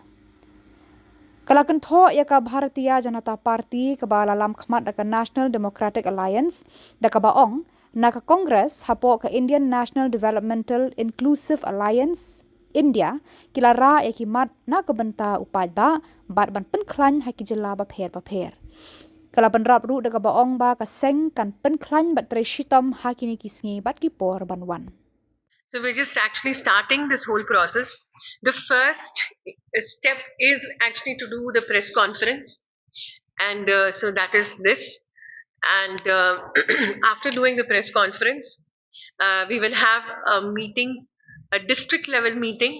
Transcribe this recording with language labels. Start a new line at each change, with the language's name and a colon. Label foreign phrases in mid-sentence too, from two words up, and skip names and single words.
Khasi: Kalakan tho ya ka Bharatiya Janata Party kaba lalam khmat da ka National Democratic Alliance da kabaong na ka Congress hapo ka Indian National Developmental Inclusive Alliance India kilara ekimat na kabenta upad ba bat ban Pynkhlain hai kijela ba pher kalaban rap ru daga baong ba ka seng kan Pynkhlain bat treshitom hakini kisngi bat ki por banwan.
English: So we're just actually starting this whole process. The first step is actually to do the press conference, and so that is this. And after doing the press conference, we will have a meeting, a district level meeting.